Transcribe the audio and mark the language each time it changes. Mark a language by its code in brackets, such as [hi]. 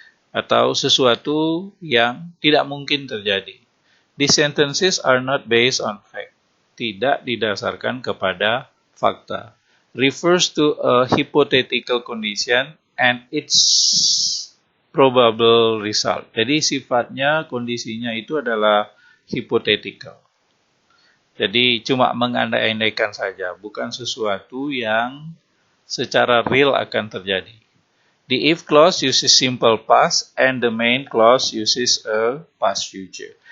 [id] Atau sesuatu yang tidak mungkin terjadi. [en] These sentences are not based on fact. [id] Tidak didasarkan kepada fakta. [en] Refers to a hypothetical condition and its probable result. [id] Jadi sifatnya, kondisinya itu adalah hypothetical. Jadi cuma mengandai-andaikan saja, bukan sesuatu yang secara real akan terjadi. [en] The if clause uses simple past and the main clause uses a past future.